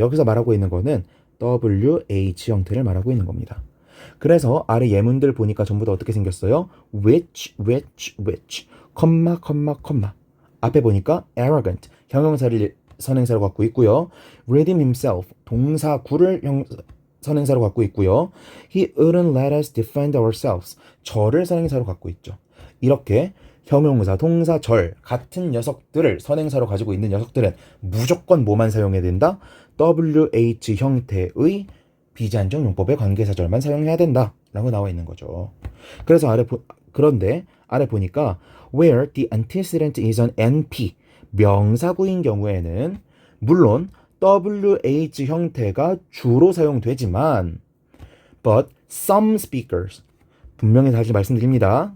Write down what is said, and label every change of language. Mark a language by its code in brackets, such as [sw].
[ko] 여기서 말하고 있는 거는 WH 형태를 말하고 있는 겁니다. 그래서 아래 예문들 보니까 전부 다 어떻게 생겼어요? which, 컴마, 앞에 보니까 arrogant, 형용사를 선행사로 갖고 있고요. [en] redeem himself, [ko] 동사구를 선행사로 갖고 있고요. [en] He wouldn't let us defend ourselves, [ko] 절을 선행사로 갖고 있죠. 이렇게 형용사, 동사, 절 같은 녀석들을 선행사로 가지고 있는 녀석들은 무조건 뭐만 사용해야 된다? WH 형태의 비제한적 용법의 관계사절만 사용해야 된다 라고 나와 있는 거죠. 그래서 그런데 아래 보니까 [en] where the antecedent is an NP [ko] 명사구인 경우에는 물론 WH 형태가 주로 사용되지만 [en] but some speakers [ko] 분명히 다시 말씀드립니다.